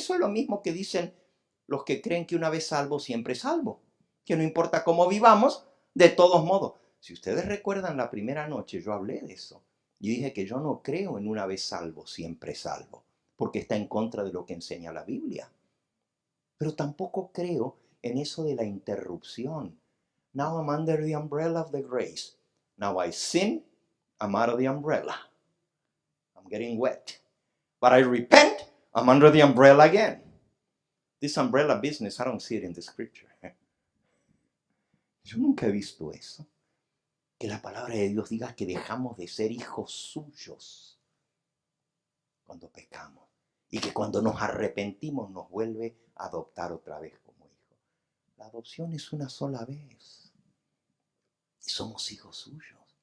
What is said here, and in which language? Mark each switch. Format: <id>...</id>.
<es>Eso es lo mismo que dicen los que creen que una vez salvo, siempre salvo, que no importa cómo vivamos, de todos modos. Si ustedes recuerdan la primera noche, yo hablé de eso. Y dije que yo no creo en una vez salvo, siempre salvo, porque está en contra de lo que enseña la Biblia. Pero tampoco creo en eso de la interrupción.</es> <en>Now I'm under the umbrella of the grace. Now I sin, I'm out of the umbrella. I'm getting wet. But I repent, I'm under the umbrella again. This umbrella business, I don't see it in the scripture.</en> <es>Yo nunca he visto eso. Que la palabra de Dios diga que dejamos de ser hijos suyos cuando pecamos. Y que cuando nos arrepentimos nos vuelve a adoptar otra vez como hijos. La adopción es una sola vez. Y somos hijos suyos.</es>